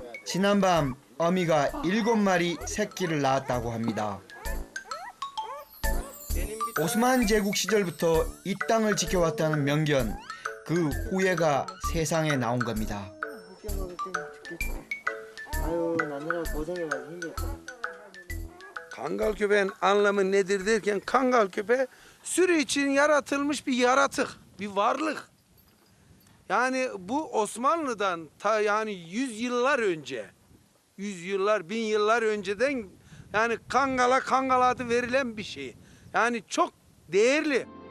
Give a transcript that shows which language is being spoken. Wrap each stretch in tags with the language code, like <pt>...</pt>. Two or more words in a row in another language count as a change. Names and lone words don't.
<ko>지난밤 어미가 7마리 새끼를 낳았다고 합니다. 오스만 제국 시절부터 이 땅을 지켜왔다는 명견, 그 후예가 세상에 나온 겁니다. 아유 나느라 고생해가지고 힘들다.</ko> <tr>Kangal köpeğin anlamı nedir derken kangal köpeği sürü için yaratılmış bir yaratık, bir varlık. Yani bu Osmanlı'dan yani 100 yıllar önce, 100 yıllar, 1000 yıllar önceden yani kangal adı verilen bir şey. Yani çok değerli.</tr>